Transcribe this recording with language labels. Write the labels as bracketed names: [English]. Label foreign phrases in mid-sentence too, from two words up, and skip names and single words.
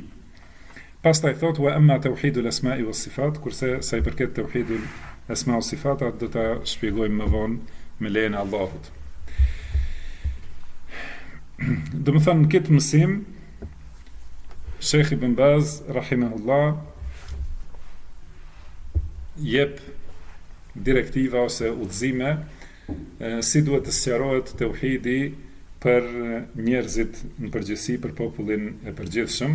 [Albanian] Pastaj thot [Arabic] وأما توحيد الأسماء والصفات, [Albanian] kurse sa i përket [Arabic] توحيد الأسماء والصفات [Albanian] do ta shpjegojmë më vonë me lejen e Allahut. Do të thënë në këtë mësim Sheikh Ibn Baz rahimahullah jep direktiva ose udhëzime si duhet të sqarohet tauhidi për njerëzit në përgjithësi, për popullin e përgjithshëm.